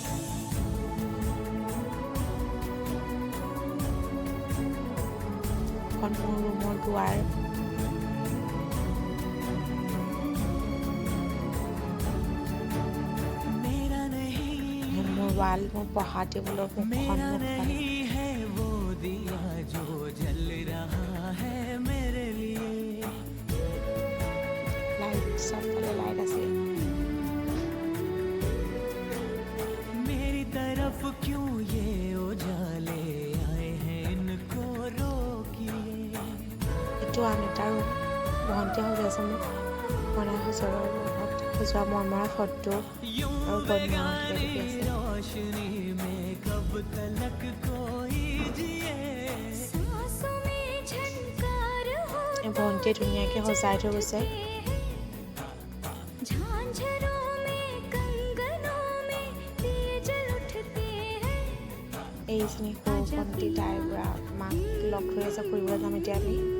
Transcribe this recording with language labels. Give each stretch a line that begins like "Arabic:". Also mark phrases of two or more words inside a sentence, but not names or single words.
Assamese: এখন মোৰ ৰুমৰ দুৱাৰ। মোৰ ৱাল, মোৰ পঢ়া টেবুলৰ মুখখন
Hindi: लाइट सब वाले लाइट
Assamese: আছে।
Hindi: मेरी तरफ क्यों ये उजाले आए हैं, इनको रोकिए।
Assamese: এইটো আমি তাৰ ভণ্টি সজাইছে মোক বনাই সজোৱা মৰমৰা ফটো আৰু বনোৱা
Hindi: रोशनी में कब तलक कोई जिए।
Assamese: ভণ্টিয়ে ধুনীয়াকৈ সজাই থৈ গৈছে। এইখিনি সৰু ভণ্টি, তাইৰ পৰা মাক লগ ধৰি আছে, ফুৰিবলৈ যাম এতিয়া আমি।